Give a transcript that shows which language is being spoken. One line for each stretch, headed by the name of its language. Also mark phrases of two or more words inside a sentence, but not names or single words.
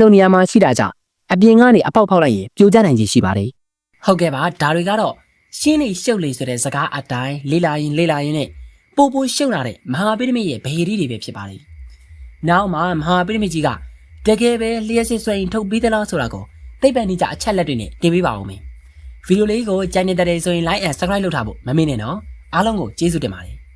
Burmese: ဆုံးနေရာမှာရှိတာကြောင့်အပြင်ကနေအပေါက်ဖောက်လိုက်ရင်ပြိုကျနိုင်ခြေရှိပါတယ်။ဟုတ်ကဲ့ပါဒါတွေကတော့ရှင်းလေရှုပ်လေဆိုတဲ့စကားအတိုင်းလေးလာရင်နဲ့ပိုရှုပ်လာတဲ့မဟာပိရမစ်ရဲ့ဗဟေရီတွေပဲဖြစ်ပါတယ်။နောက်မှာမဟာပိရမစ်ကြီးကတကယ်ပဲလျှက်စစ်ဆွဲရင်ထုတ်ပြီးသလားဆိုတာကိုသိပ္ပံနည်းကျအချက်လက်တွေနဲ့တင်ပေးပါဦးမယ်။ဗီဒီယိုလေးကိုကြိုက်နေတဲ့ဆိုရင်
English: like and subscribe
Burmese: လုပ်ထားဖို့မမေ့နဲ့နော်။အားလုံးကိုကျေးဇူးတင်ပါတယ်